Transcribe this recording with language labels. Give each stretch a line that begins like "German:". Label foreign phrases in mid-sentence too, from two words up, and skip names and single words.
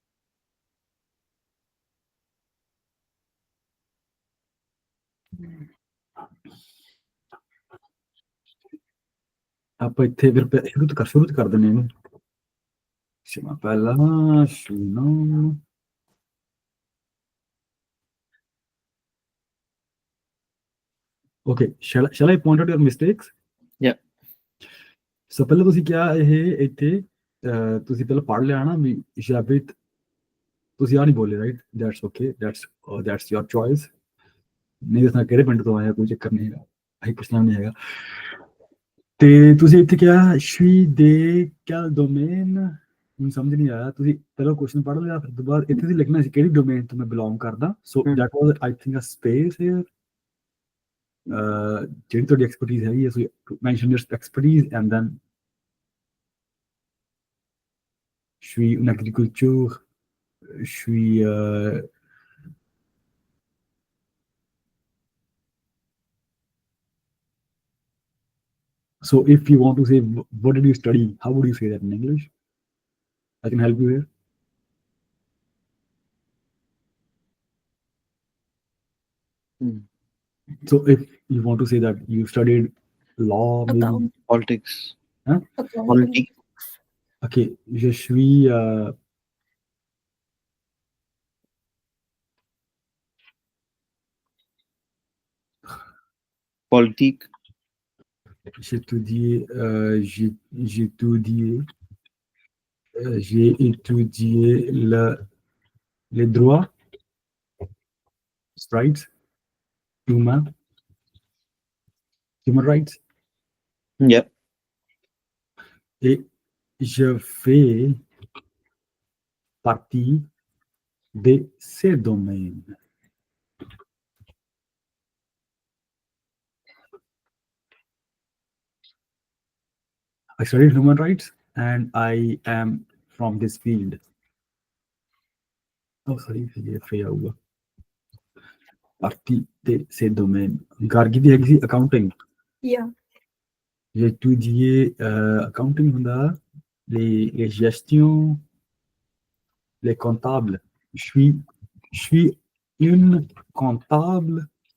Punjabi: ਆਪਾਂ ਇੱਥੇ ਫਿਰ ਸ਼ੁਰੂ ਤੋਂ ਕਰ ਦਿੰਦੇ ਇਹਨੂੰ। ਸ਼ਮਾ ਪਹਿਲਾਂ ਸ਼ੁਨੋ
English: Okay, shall I point out your mistakes? Yeah.
Punjabi: So ਪਹਿਲਾਂ ਤੁਸੀਂ ਕਿਹਾ ਇਹ ਇੱਥੇ ਤੁਸੀਂ ਪਹਿਲਾਂ ਪੜ੍ਹ ਲਿਆ ਨਾ ਵੀ ਜਾਬਿਤ ਤੁਸੀਂ ਆ ਨਹੀਂ ਬੋਲੇ
English: right that's okay that's your choice
Punjabi: ਨਹੀਂ ਦੱਸਣਾ ਕਿਹੜੇ ਪਿੰਡ ਤੋਂ ਆਇਆ ਕੋਈ ਚੱਕਰ ਨਹੀਂ ਹੈਗਾ ਅਸੀਂ ਪੁੱਛਣਾ ਨਹੀਂ ਹੈਗਾ ਤੇ ਤੁਸੀਂ ਇੱਥੇ ਕਿਹਾ ਸ਼ੀ ਦੇ ਕਿਆ ਡੋਮੇਨ ਮੈਨੂੰ ਸਮਝ ਨਹੀਂ ਆਇਆ ਤੁਸੀਂ ਪਹਿਲਾਂ ਕੁਐਸਚਨ ਪੜ੍ਹ ਲਿਆ ਫਿਰ ਤੋਂ ਬਾਅਦ ਇੱਥੇ ਤੁਸੀਂ ਲਿਖਣਾ ਸੀ ਕਿਹੜੀ ਡੋਮੇਨ ਤੋਂ ਮੈਂ ਬਿਲੋਂਗ ਕਰਦਾ
English: so that was I think a space here
Punjabi: ਜਿਹੜੀ ਤੁਹਾਡੀ ਐਕਸਪਰਟੀਜ਼ ਹੈਗੀ ਹੈ ਤੁਸੀਂ
English: mention your expertise and then
French: je suis une agriculture, je suis
English: so if you want to say what did you study, how would you say that in English? I can help you here. So if you want to say that you studied law, maybe Politics. Huh? Politics.
French: Okay, je suis Politique. j'ai étudié j'ai étudié les droits,
English: rights, human rights. Yep.
French: Et je fais partie de ces domaines.
English: I studied human rights and I am from this field. Oh, sorry,
French: ये fait होगा. Partie de ces domaines.
Punjabi: Gargi ਦੀ ਹੈਗੀ ਸੀ accounting.
English: Yeah.
French: J'ai étudié accounting ਹੁੰਦਾ les gestions, les comptables. Je suis une comptable.